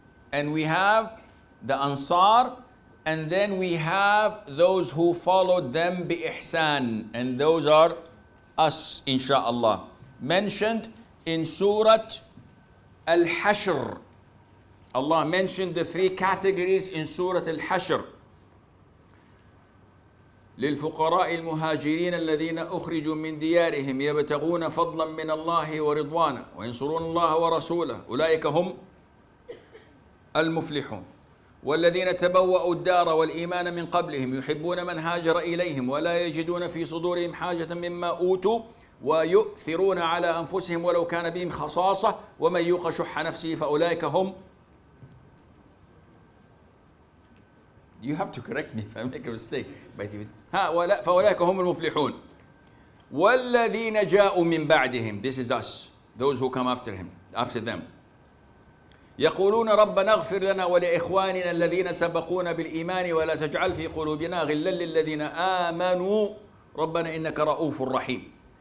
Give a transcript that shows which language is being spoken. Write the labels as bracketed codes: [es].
[en] And we have the Ansar, and then we have those who followed them bi-ihsan, and those are us, insha'Allah. Mentioned in Surah Al-Hashr. Allah mentioned the three categories in Surah Al-Hashr. [ar] للفقراء المهاجرين الذين أخرجوا من ديارهم يبتغون فضلا من الله ورضوانا وينصرون الله ورسوله أولئك هم المفلحون والذين تبوأوا الدار والإيمان من قبلهم يحبون من هاجر إليهم ولا يجدون في صدورهم حاجة مما أوتوا ويؤثرون على أنفسهم ولو كان بهم خصاصة ومن يوق شح نفسه فأولئك هم. [en] You have to correct me if I make a mistake. [ar] فأولئك هم المفلحون والذين جاءوا من بعدهم. [en] This is us, those who come after them. [ar] يقولون ربنا اغفر لنا ولإخواننا الذين سبقونا بالإيمان ولا تجعل في قلوبنا غلا للذين آمنوا ربنا إنك رؤوف رحيم.